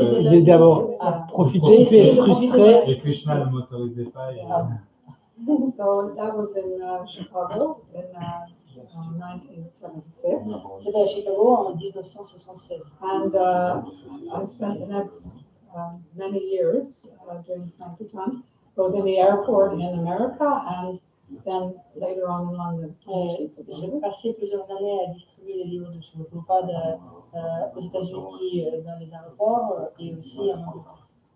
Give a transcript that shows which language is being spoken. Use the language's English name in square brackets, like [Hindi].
[French] J'ai d'abord profité, puis être frustré. Et Krishna ne m'autorisait pas. [English] So that was in Chicago in 1976. [French] C'était à Chicago en 1976. [English] And I spent the next many years doing Sankirtan, both in the airport in America and then later on in London. [French] J'ai passé plusieurs années à distribuer les livres de Srila Prabhupada aux États-Unis, dans les aéroports et aussi en Angleterre.